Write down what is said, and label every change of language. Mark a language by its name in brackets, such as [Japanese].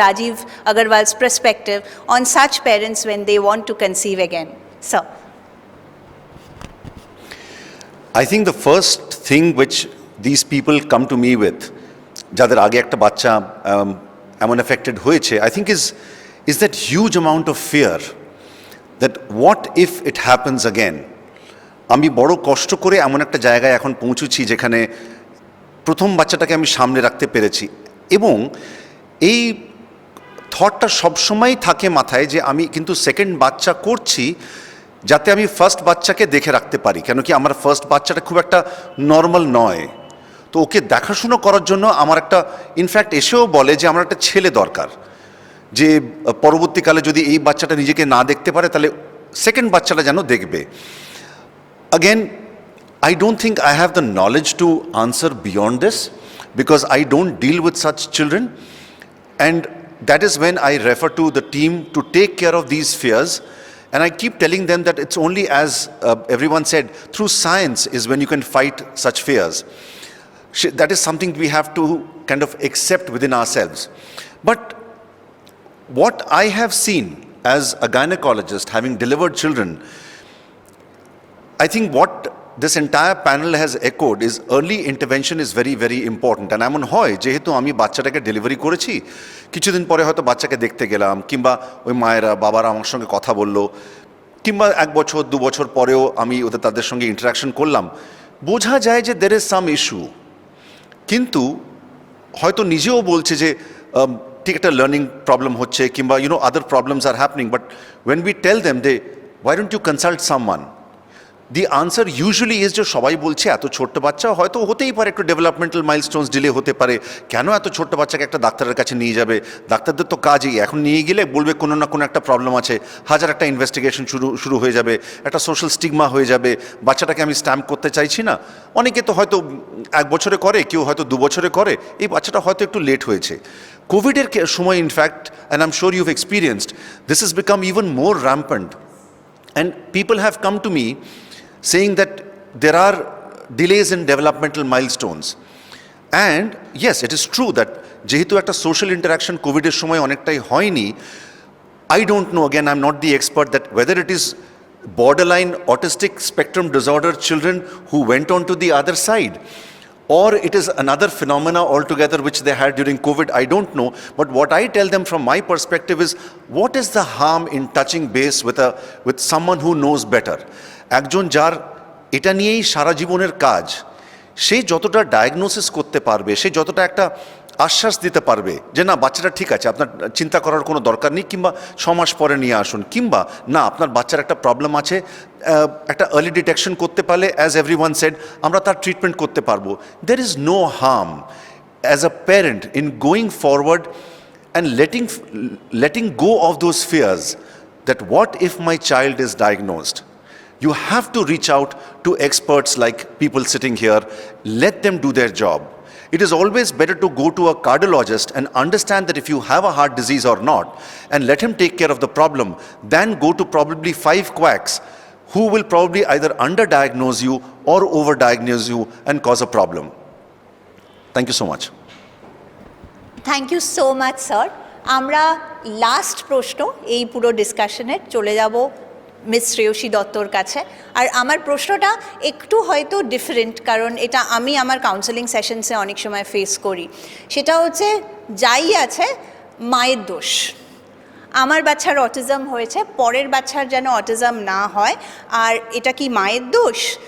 [English] Rajiv Agarwal's perspective on such parents when they want to conceive again? Sir. I think the first thing which these people come to me with, [Bangla] যাদের আগে একটা বাচ্চা এমন affected হয়েছে, [English] I think is that huge amount of fear that what if it happens again. [Bangla] আমি বড় কষ্ট করে এমন একটা জায়গায় এখন পৌঁছেছি যেখানে প্রথম বাচ্চাটাকে আমি সামনে রাখতে পেরেছি, এবং এই থটটা সবসময়ই থাকে মাথায় যে আমি কিন্তু সেকেন্ড বাচ্চা করছি যাতে আমি ফার্স্ট বাচ্চাকে দেখে রাখতে পারি, কেন কি আমার ফার্স্ট বাচ্চাটা খুব একটা নর্মাল নয়, তো ওকে দেখাশুনো করার জন্য আমার একটা ইনফ্যাক্ট এসেও বলে যে আমার একটা ছেলে দরকার, যে পরবর্তীকালে যদি এই বাচ্চাটা নিজেকে না দেখতে পারে তাহলে সেকেন্ড বাচ্চাটা যেন দেখবে। [English] Again, I don't think I have the knowledge to answer beyond this because I don't deal with such children, and that is when I refer to the team to take care of these fears, and I keep telling them that it's only as everyone said, through science is when you can fight such fears. That is something we have to kind of accept within ourselves. But what I have seen as a gynecologist having delivered children, I think what this entire panel has echoed is early intervention is very, very important. And [Bangla] এমন হয় যেহেতু আমি বাচ্চাটাকে delivery করেছি, কিছুদিন পরে হয়তো বাচ্চাকে দেখতে গেলাম, কিংবা ওই মায়েরা বাবারা আমার সঙ্গে কথা বললো, কিংবা 1 বছর 2 বছর পরেও আমি তাদের সঙ্গে ইন্টারাকশন করলাম, বোঝা যায় যে [English] there is some issue, [Bangla] কিন্তু হয়তো নিজেও বলছে যে ঠিক একটা লার্নিং প্রবলেম হচ্ছে, কিংবা [English] Other problems are happening, but when we tell them they, why don't you consult someone? The answer usually is [Bangla] যে সবাই বলছে এত ছোট্ট বাচ্চা হয়তো হতেই পারে একটু ডেভেলপমেন্টাল মাইলস্টোনস ডিলে হতে পারে, কেন এত ছোট্ট বাচ্চাকে একটা ডাক্তারের কাছে নিয়ে যাবে? ডাক্তারদের তো কাজই, এখন নিয়ে গেলে বলবে কোনো না কোনো একটা প্রবলেম আছে, হাজার একটা ইনভেস্টিগেশন শুরু হয়ে যাবে, একটা সোশ্যাল স্টিগমা হয়ে যাবে, বাচ্চাটাকে আমি স্ট্যাম্প করতে চাইছি না। অনেকে তো হয়তো 1 বছরে করে, কেউ হয়তো 2 বছরে করে, এই বাচ্চাটা হয়তো একটু লেট হয়েছে। কোভিডের সময় [English] In fact, and I am sure you've experienced, this has become even more rampant. And people have come to me saying that there are delays in developmental milestones. And yes, it is true that [Bangla] যেহেতু একটা social interaction কোভিডের সময় অনেকটাই হয়নি, [English] I don't know, again, I'm not the expert, that whether it is borderline autistic spectrum disorder children who went on to the other side, or it is another phenomena altogether which they had during COVID, I don't know. But what I tell them from my perspective is, what is the harm in touching base with someone who knows better? [Bangla] একজন যার এটা নিয়েই সারা জীবনের কাজ, সে যতটা diagnosis করতে পারবে, সে যতটা একটা আশ্বাস দিতে পারবে যে না বাচ্চাটা ঠিক আছে, আপনার চিন্তা করার কোনো দরকার নেই, কিংবা 6 মাস পরে নিয়ে আসুন, কিংবা না আপনার বাচ্চার একটা প্রবলেম আছে, একটা আর্লি ডিটেকশন করতে পারলে, [English] as everyone said, [Bangla] আমরা তার ট্রিটমেন্ট করতে পারবো। [English] There is no harm as a parent in going forward and letting go of those fears that what if my child is diagnosed. You have to reach out to experts like people sitting here, let them do their job. It is always better to go to a cardiologist and understand that if you have a heart disease or not, and let him take care of the problem, than go to probably 5 quacks who will probably either underdiagnose you or overdiagnose you and cause a problem. Thank you so much. Thank you so much sir. [Bangla] আমরা last প্রশ্ন এই পুরো ডিসকাশনের চলে যাব miss Shreyasi দত্তর কাছে। আর আমার প্রশ্নটা একটু হয়তো ডিফারেন্ট, কারণ এটা আমি আমার কাউন্সেলিং সেশনসে অনেক সময় ফেস করি। সেটা হচ্ছে, যাই আছে মায়ের দোষ, আমার বাচ্চার অটিজম হয়েছে, পরের বাচ্চার যেন অটিজম না হয়, আর এটা কি মায়ের দোষ?